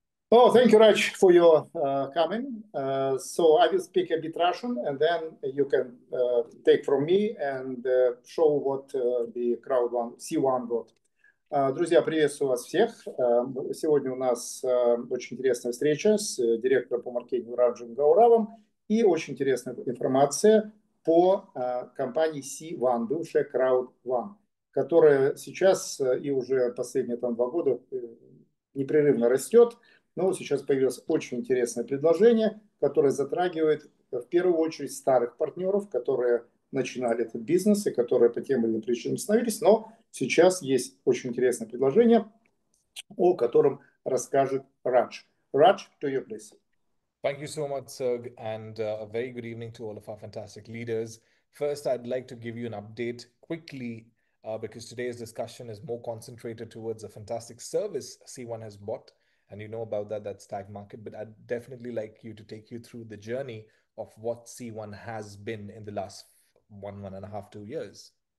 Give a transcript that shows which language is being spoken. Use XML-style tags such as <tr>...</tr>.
<en>Oh, thank you, Raj, for your coming. So I will speak a bit Russian, and then you can take from me and show what the crowd one, C1 got.</en> <ru>Друзья, приветствую вас всех. Сегодня у нас очень интересная встреча с директором по маркетингу Раджем Гауравом и очень интересная информация по компании C1, бывшая Crowd One, которая сейчас и уже последние 2 года непрерывно растет. Но вот сейчас появилось очень интересное предложение, которое затрагивает в первую очередь старых партнеров, которые начинали этот бизнес и которые по тем или иным причинам остановились. Но сейчас есть очень интересное предложение, о котором расскажет Радж.</ru> <en>Радж, to you, please. Thank you so much, Serg, and a very good evening to all of our fantastic leaders. First, I'd like to give you an update quickly because today's discussion is more concentrated towards a fantastic service C1 has bought. And you know about that, that's Tag Market. But I'd definitely like you to take you through the journey of what C1 has been in the last 1.5, 2 years.</en>